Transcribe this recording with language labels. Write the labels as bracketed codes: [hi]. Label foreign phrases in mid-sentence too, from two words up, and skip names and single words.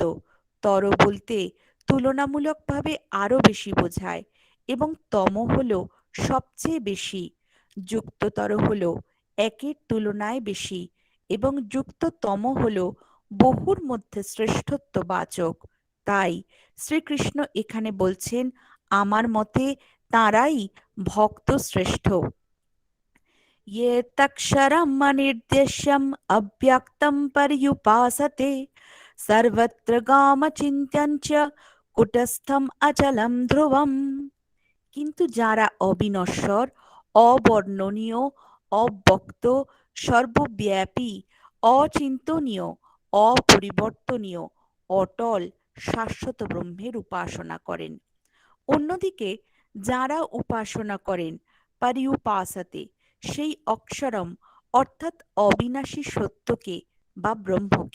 [bn] তর বলতে তুলনামূলকভাবে আরো বেশি বোঝায় এবং তম হল সবচেয়ে বেশি, যুক্ততর হল একের তুলনায় বেশি এবং যুক্ততম হল বহুর মধ্যে শ্রেষ্ঠত্ব বাচক। তাই শ্রীকৃষ্ণ এখানে বলছেন, আমার মতে তাঁরাই ভক্ত শ্রেষ্ঠ। [sa] ये तक्षरम् अनिर्देश्यम् अव्यक्तं पर्युपासते सर्वत्र गामचिन्त्यं च कुटस्थम् अचलं ध्रुवम्। [bn] কিন্তু যারা অবিনশ্বর, অবর্ণনীয়, অব্যক্ত, সর্বব্যাপী, অচিন্তনীয়, অপরিবর্তনীয়, অটল, শাশ্বত ব্রহ্মের উপাসনা করেন। অন্যদিকে যারা উপাসনা করেন পারিউপাসতে, সেই অক্ষরম অর্থাৎ অবিনাশী সত্যকে বা ব্রহ্মকে,